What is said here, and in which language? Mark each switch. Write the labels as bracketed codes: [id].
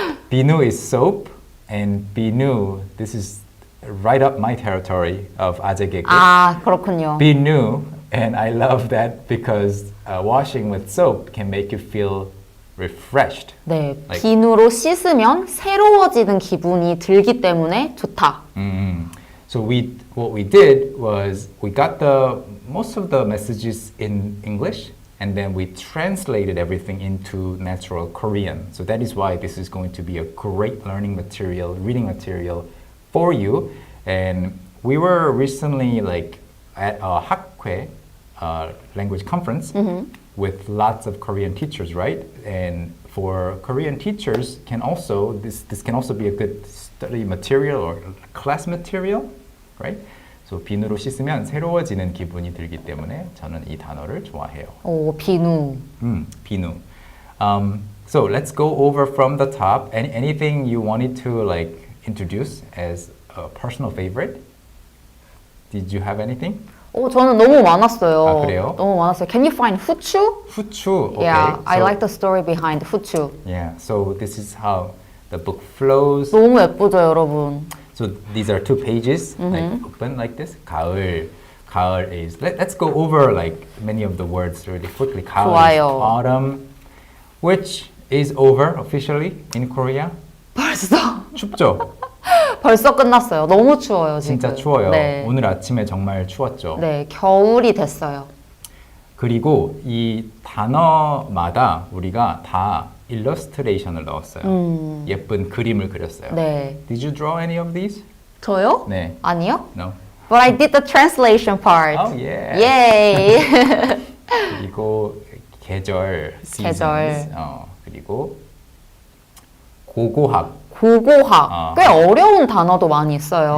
[en] Binu is soap, and binu, this is right up my territory of 아재개그. [ko] 아, 그렇군요. [en] Binu, and I love that because washing with soap can make you feel refreshed. [ko] 네, 비누로 씻으면 새로워지는 기분이 들기 때문에 좋다. [en] So what we did was we got most of the messages in English, and then we translated everything into natural Korean. So that is why this is going to be a great learning material, reading material for you. And we were recently at a Hakhae language conference with lots of Korean teachers, right? And for Korean teachers, this can also be a good study material or class material, right? [ko] So 비누로 씻으면 새로워지는 기분이 들기 때문에 저는 이 단어를 좋아해요. 오, 비누. 비누. [en] So let's go over from the top. Anything you wanted to introduce as a personal favorite? Did you have anything? [ko] 오, 저는 너무 많았어요. 아, 그래요? 너무 많았어요. [en] Can you find 후추? 후추. Okay. Yeah, I so, like the story behind 후추. Yeah, so this is how the book flows. [ko] 너무 예쁘죠, 여러분? [en] So these are 2 pages, open like this. 가을. 가을 is. Let's go over many of the words really quickly. 가을 is [ko] 좋아요. [en] autumn, which is over officially in Korea. [ko] 벌써? 춥죠? 벌써 끝났어요. 너무 추워요, 지금. 진짜 추워요. 네. 오늘 아침에 정말 추웠죠. 네, 겨울이 됐어요. 그리고 이 단어마다 우리가 다 일러스트레이션을 넣었어요. 예쁜 그림을 그렸어요. 네. [en] Did you draw any of these? [ko] 저요? 네. 아니요? [en] No. But I did the translation part. Oh yeah. Yay! [ko] 그리고 계절, seasons. 계절. 그리고 고고학. 고고학. 꽤 어려운 단어도 많이 있어요.